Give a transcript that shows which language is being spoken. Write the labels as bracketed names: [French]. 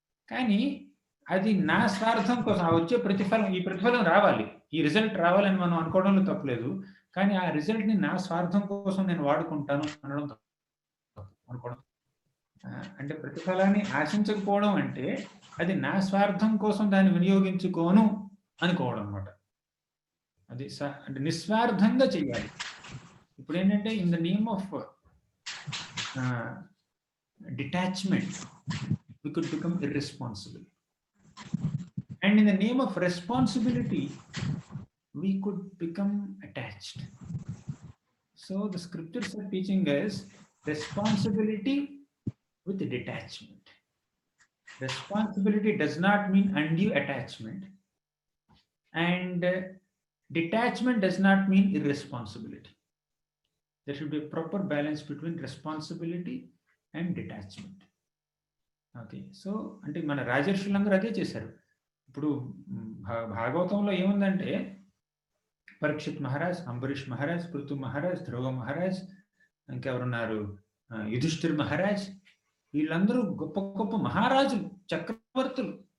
[Telugu] కానీ అది నా స్వార్థం కోసం వచ్చే ఈ ప్రతిఫలం రావాలి, ఈ రిజల్ట్ రావాలని మనం అనుకోవడంలో తప్పులేదు. కానీ ఆ రిజల్ట్ని నా స్వార్థం కోసం నేను వాడుకుంటాను అనడం అనుకోవడం. అంటే ప్రతిఫలాన్ని ఆశించకపోవడం అంటే అది నా స్వార్థం కోసం దాన్ని వినియోగించుకోను అనుకోవడం అనమాట. అది అంటే నిస్వార్థంగా చేయాలి. ఇప్పుడు ఏంటంటే [English] In the name of detachment we could become irresponsible, and in the name of responsibility we could become attached. So the scriptures are teaching us responsibility with detachment. Responsibility does not mean undue attachment, and detachment does not mean irresponsibility. There should be a proper balance between responsibility and detachment. [Telugu] Okay. So, అంటే మన రాజర్షులందరూ అదే చేశారు. ఇప్పుడు భాగవతంలో ఏముందంటే పరీక్షిత్ మహారాజ్, అంబరీష్ మహారాజ్, పృథు మహారాజ్, ధ్రువ మహారాజ్, ఇంకెవరున్నారు యుధిష్ఠిర్ మహారాజ్, వీళ్ళందరూ గొప్ప గొప్ప మహారాజులు, చక్రవర్తులు.